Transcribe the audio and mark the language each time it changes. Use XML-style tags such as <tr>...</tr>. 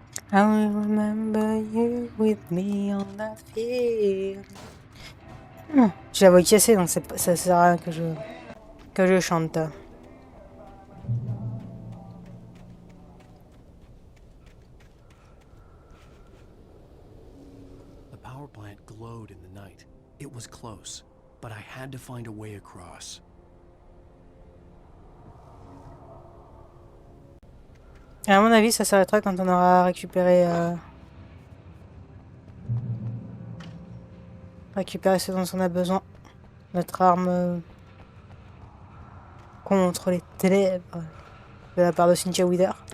<en>I will remember you with me on the field.</en> <fr>J'ai la voix cassée, donc ça sert à rien que je chante.</fr> <en>The power plant glowed in the night. It was close, but I had to find a way across.</en> <fr>Et à mon avis, ça s'arrêtera quand on aura récupéré ce dont on a besoin. Notre arme contre les ténèbres de la part de Cynthia Wither.</fr>